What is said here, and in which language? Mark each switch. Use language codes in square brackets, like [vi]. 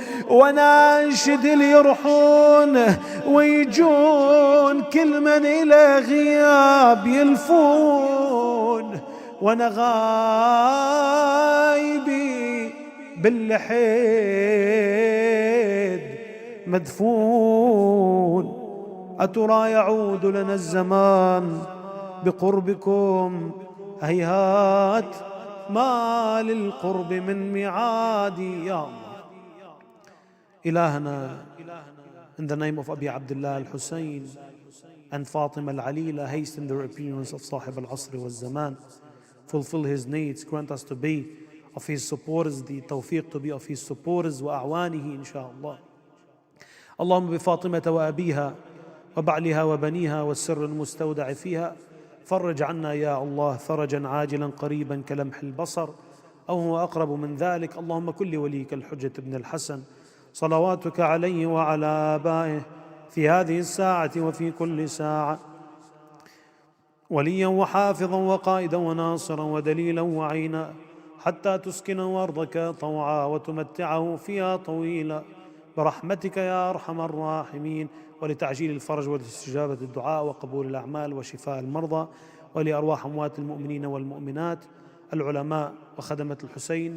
[ar] وناشد اللي يرحون ويجون كل من الى غياب يلفون، وانا غايبي باللحيد مدفون. أترى يعود لنا الزمان بقربكم؟ هيهات ما للقرب من ميعادي. يا الله إلهنا, [en] in the name of Abi Abdullah al-Hussein and Fatima al-Alila, hasten the appearance of Sahib al-Asr wal-Zaman. Fulfill his needs, grant us to be of his supporters, the tawfiq to be of his supporters [ar] وأعوانه إن شاء الله. اللهم بفاطمة وأبيها وبعلها وبنيها والسر المستودع فيها فرج عنا يا الله فرجا عاجلا قريبا كلمح البصر أو هو أقرب من ذلك. اللهم كل وليك الحجة بن الحسن صلواتك عليه وعلى آبائه في هذه الساعة وفي كل ساعة وليا وحافظا وقائدا وناصرا ودليلا وعينا، حتى تسكنه أرضك طوعا وتمتعه فيها طويلا برحمتك يا أرحم الراحمين، ولتعجيل الفرج ولاستجابة الدعاء وقبول الأعمال وشفاء المرضى، ولأرواح أموات المؤمنين والمؤمنات العلماء وخدمة الحسين.